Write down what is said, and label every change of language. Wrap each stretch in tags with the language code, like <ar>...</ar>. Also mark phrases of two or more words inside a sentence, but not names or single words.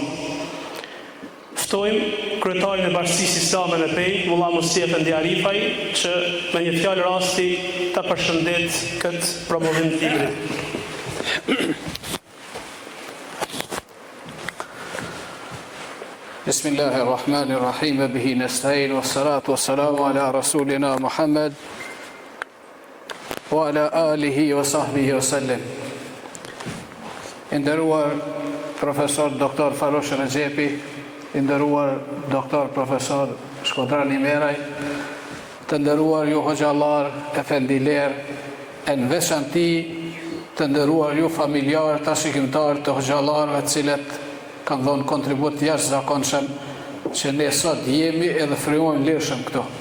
<sq>Ftojmë kryetarin e Bashkisë Islame në Pejë, Mullah Musi Efendi Arifaj, që me një fjalë rasti ta përshëndet këtë promovim të librit.</sq> <ar>بسم الله الرحمن الرحيم، به نستعين، والصلاة والسلام على رسولنا محمد وعلى آله وصحبه وسلم.</ar> <sq>Nderuar profesor Dr. Fahrush Rexhepi, nderuar Dr. Profesor Shkodrani Meraj, të nderuar ju hoxhallar, efendiler, e në veçanti të nderuar ju familjar të shikimtar të hoxhallarëve të cilët kanë dhënë kontribut jashtëzakonshëm që ne sot jemi edhe frymojmë lirshëm këtu.</sq>